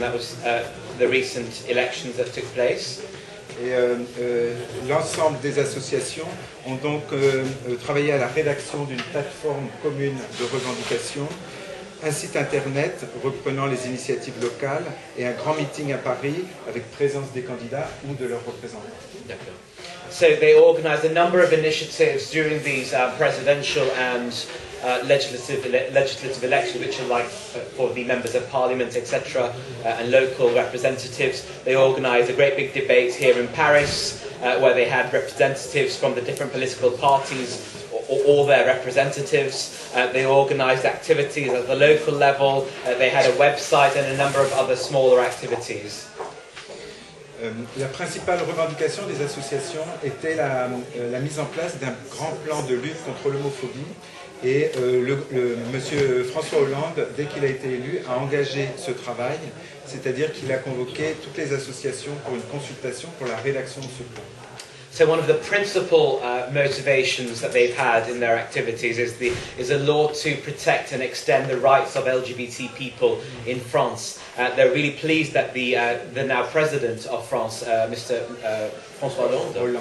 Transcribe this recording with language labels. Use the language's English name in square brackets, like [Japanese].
[English] That was the recent elections that took place. [French] Et l'ensemble des associations ont donc travaillé à la rédaction d'une plateforme commune de revendication, un site internet reprenant les initiatives locales et un grand meeting à Paris avec présence des candidats ou de leurs représentants. D'accord. [English] So they organized a number of initiatives during these presidential and legislative elections, which are like for the members of parliament, etc., and local representatives. They organised a great big debate here in Paris, where they had representatives from the different political parties, or their representatives. They organised activities at the local level. They had a website and a number of other smaller activities. [French] La principale revendication des associations était la mise en place d'un grand plan de lutte contre l'homophobie. Et monsieur François Hollande, dès qu'il a été élu, a engagé ce travail, c'est-à-dire qu'il a convoqué toutes les associations pour une consultation pour la rédaction de ce plan. [English] So one of the principal motivations that they've had in their activities is a law to protect and extend the rights of LGBT people in France. They're really pleased that the now president of France, Mr. François Hollande.